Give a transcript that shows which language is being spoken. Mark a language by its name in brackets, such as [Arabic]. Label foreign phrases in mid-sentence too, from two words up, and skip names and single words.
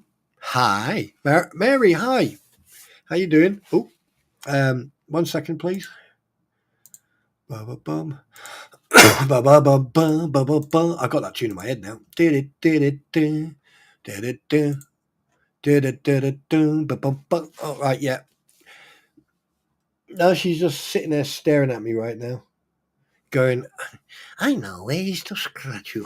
[English] Hi. Mary, hi. How you doing? Oh, 1 second, please. Ba-ba-bum. Ba-ba-ba-bum, ba-ba-bum. I got that tune in my head now. Oh, right, yeah. Now she's just sitting there staring at me right now, going, I know ways to scratch you.